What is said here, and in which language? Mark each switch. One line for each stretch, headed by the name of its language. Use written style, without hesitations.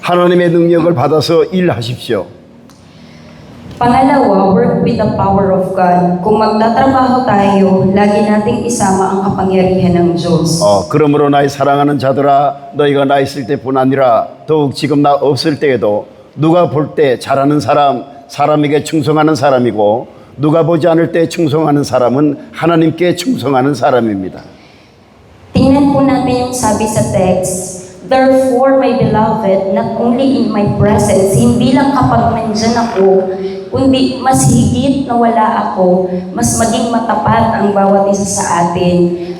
Korean: 하나님의 능력을 받아서 일하십시오.
English: Pangalawa, work with the power of God.
Filipino: Kung magtatrabaho tayo, lagi nating isama ang kapangyarihan ng Diyos.
Korean: 그러므로 나의 사랑하는 자들아, 너희가 나 있을 때뿐 아니라 더욱 지금 나 없을 때에도 누가 볼 때 잘하는 사람, 사람에게 충성하는 사람이고 누가 보지 않을 때 충성하는 사람은 하나님께 충성하는 사람입니다.
Filipino: Tingnan po natin yung sabi sa text.
English: Therefore, my beloved, not only in my presence,
Filipino: hindi lang kapag nandyan ako, kundi mas higit na wala ako, mas maging matapat ang bawat isa sa atin.